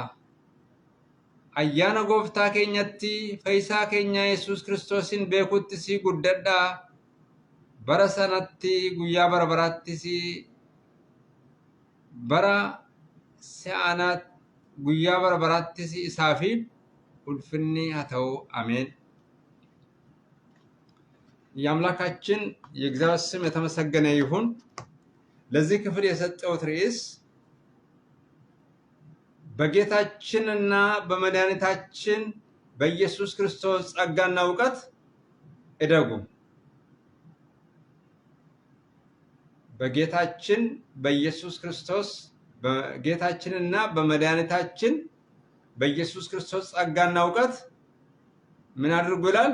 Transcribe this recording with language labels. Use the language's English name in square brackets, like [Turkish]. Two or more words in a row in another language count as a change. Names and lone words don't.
[Oromo] Ayyaana gooftaa keenyatti fayyisaa keenya Yesuus Kiristoosin beekutti si guddadhaa. Bara sanatti guyyaa bara baraattis bara se'anaat guyyaa bara baraattis isaaf ulfinni haa ta'u። አሜን። [Amharic] የአምላካችን የእግዚአብሔር ስም የተመሰገነ ይሁን። ለዚህ ክፍል የሰጠሁት ርዕስ በጌታችንና በመድኃኒታችን በኢየሱስ ክርስቶስ ጸጋና እውቀት እደጉ። በጌታችን በኢየሱስ ክርስቶስ በጌታችንና በመድኃኒታችን በኢየሱስ ክርስቶስ ጸጋና ዕውቀት ምን አድርጉ ይላል?